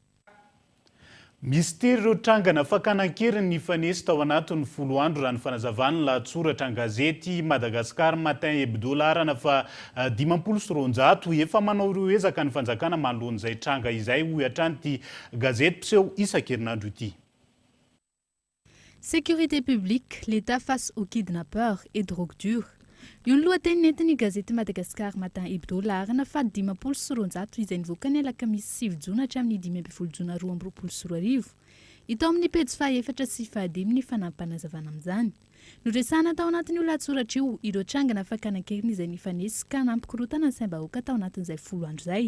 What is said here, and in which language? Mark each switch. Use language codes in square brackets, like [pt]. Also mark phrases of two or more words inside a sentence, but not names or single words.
[mg] Misy tery ireo trangana fakanan-keriny ny fanesy tao anatin'ny 10 andro raha ny fanazavany lahatsoratra an-gazety Madagascar Matin Hebdo larana fa 500 efa manao ireo ezaka ny fanjakana manoloan'izay tranga izay hoy hatrany gazety mpiseho isan-kerinandro ity. [fr] Sécurité publique, l'État face aux kidnappeurs et drogue dure. [mg] Io ny lohateny nentin'ny gazety Madagascar Matin Hebdo larana fa 500 izay nivoaka ny alakamisy 7 jona hatramin'ny 12 jona 2024. Ito amin'ny pejy faha-4 sy faha-5 ny fanampanazavana amin'izany. Noresana tao anatin'io lahatsoratra io ireo trangana fakanan-keriny izay nifanesy ka nampikorotana ny saim-bahoaka tao anatin'izay 10 andro izay.